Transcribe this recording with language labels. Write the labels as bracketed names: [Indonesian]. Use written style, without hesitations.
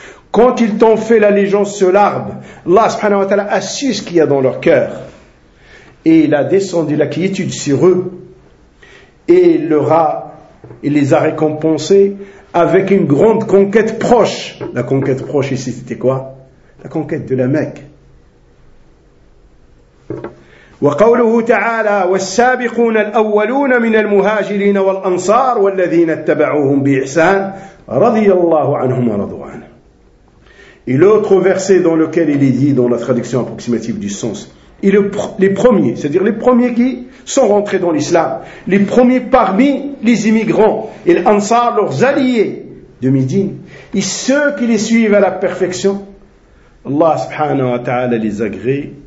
[French] Quand ils t'ont fait l'allégeance sous l'arbre, Allah subhanahu wa ta'ala a su ce qu'il y a dans leur cœur. Et il a descendu la quiétude sur eux. Et il les a récompensés avec une grande conquête proche. La conquête proche ici, c'était quoi? La conquête de la Mecque. [Arabic] وقوله تعالى والسابقون الأولون من المهاجرين والأنصار والذين اتبعوهم بإحسان رضي الله عنهم ورضوا عنه. [French] Et l'autre verset dans lequel il est dit dans la traduction approximative du sens, et les premiers, c'est-à-dire les premiers qui sont rentrés dans l'islam, les premiers parmi les immigrants, et l'Ansar, leurs alliés de Médine, et ceux qui les suivent à la perfection, Allah subhanahu wa ta'ala les agrée.